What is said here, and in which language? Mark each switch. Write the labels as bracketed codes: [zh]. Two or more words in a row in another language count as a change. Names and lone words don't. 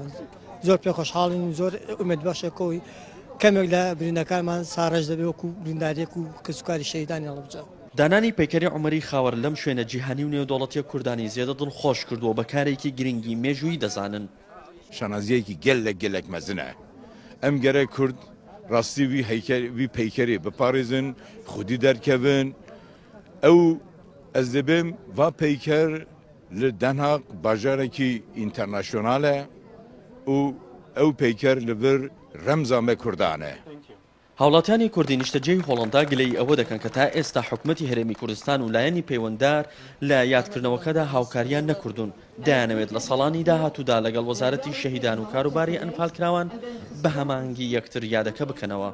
[ckb] زۆر پێ خۆشحاڵین و زۆر ئومێدبەخشێکەوەی کەمێک لە برینەکانمان ساڕژ دەبێت وەکو برینداریەک و کەسوکاری شەهیدانی هەڵەبجە. دانانی پەیکەری عومەری خاوەر لەم شوێنە جیهانی و نێودەوڵەتیە کوردانی زیادە دڵخۆش کردووە بە کارێکی گرنگی مێژووی دەزانن. شانازیەکی [ku] gelek mezin e. Em gerek Kurd rastî wî peykerê biparêzin, xwedî derkevin. Ew ez dibim va peyker li Denhaq bajarekî internasyonal e û ew peyker li vir remza me Kurdan e. [ckb] هاوڵاتیانی کوردی نیشتەجێی هۆڵندا گلەی ئەوە دەکەن کە تا ئێستا حکومەتی هەرێمی کوردستان و لایەنی پەیوەنددار لە یادکردنەوەکەدا هاوکاریان نەکردوون. دەیانەوێت لە ساڵانی داهاتوودا لەگەڵ وەزارەتی شەهیدان و کاروباری ئەنفالکراوان بە هەمانگی یەکتر یادەکە بکەنەوە.